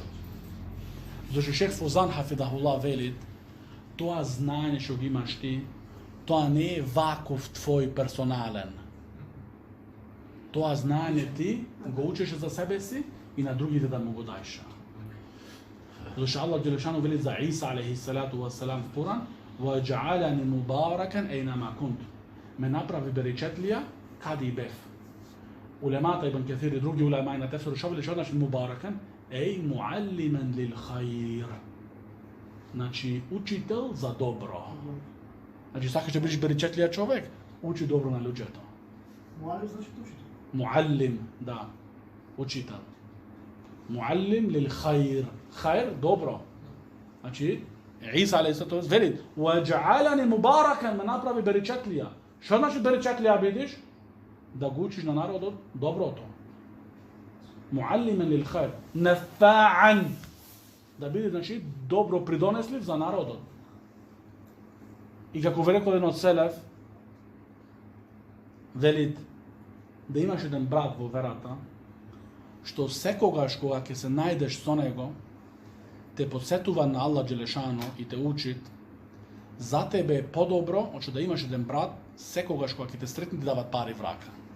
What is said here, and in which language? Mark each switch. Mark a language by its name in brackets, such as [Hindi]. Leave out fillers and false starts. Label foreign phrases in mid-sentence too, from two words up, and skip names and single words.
[Macedonian] Зашто Шейх Фаузан хафидахуллах вели, тоа знање што ги имаш ти, тоа не е ваков твој персонален. Тоа знање ти го учиш за себе си и на другите да му го дајш. Зашто Аллах Джелешану вели за Иса [Arabic] عليه الصلاة والسلام [Macedonian] в Куран: [Arabic] وَجَعَلَنِ مُبَارَكًا أَيْنَمَا كُنْتُ. [Macedonian] Ме направи берекетлија каде и бев. Улемата Ибн Кесир и други улемаи на тефсир што вели што значи мубаракен? [Arabic] معلماً للخير. [Macedonian] Значи учител за добро. Значи сакаш да бидеш берекетлија човек, учи добро на луѓето. Муалим значи учител. [Arabic] Муаллим, [Macedonian] да, учител. [Arabic] معلم للخير. [Macedonian] Хаир добро. Значи Иса алейхиссалам вели: [Arabic] "وجعلني مباركاً", [Macedonian] ме направи берекетлија. Што значи берекетлија бидиш? Да го учиш на народот доброто. [Arabic] معلماً للخير، نفاعاً. [Macedonian] Да биде, значи, добро придонеслив за народот. И како ве рекол еден од селев, велит да имаш еден брат во верата, што секогаш кога ќе се најдеш со него, те подсетува на Аллах Джелешано и те учит, за тебе е подобро, од што да имаш еден брат, секогаш кога ќе те сретне ти дават пари в рака.